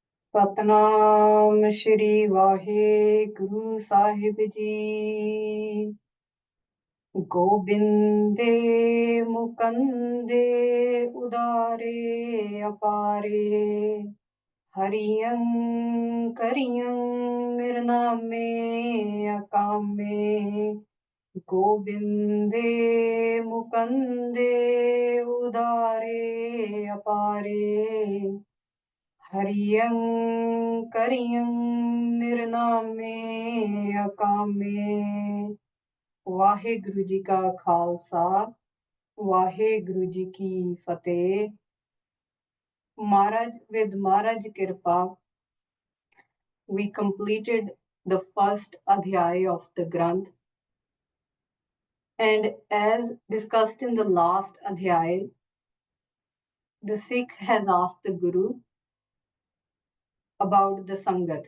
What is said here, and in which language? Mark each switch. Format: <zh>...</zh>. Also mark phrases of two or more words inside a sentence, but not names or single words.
<pa>ਸਤਿਨਾਮ ਸ੍ਰੀ ਵਾਹਿਗੁਰੂ ਸਾਹਿਬ ਜੀ। ਗੋਬਿੰਦੇ ਮੁਕੰਦੇ ਉਦਾਰੇ ਅਪਾਰੇ, ਹਰੀਅੰ ਕਰੀਅੰ ਨ੍ਰਿਨਾਮੇ ਅਕਾਮੇ। ਗੋਬਿੰਦੇ ਮੁਕੰਦੇ ਉਦਾਰੇ ਅਪਾਰੇ, ਹਰੀਅੰ ਕਰੀਅੰ ਨ੍ਰਿਨਾਮੇ ਅਕਾਮੇ। ਵਾਹਿਗੁਰੂ ਜੀ ਕਾ ਖਾਲਸਾ, ਵਾਹਿਗੁਰੂ ਜੀ ਕੀ ਫਤਿਹ।</pa> <en>Maharaj, with Maharaj Kirpa, we completed the first adhyay of the Granth. And as discussed in the last adhyay, the Sikh has asked the Guru about the Sangat.</en>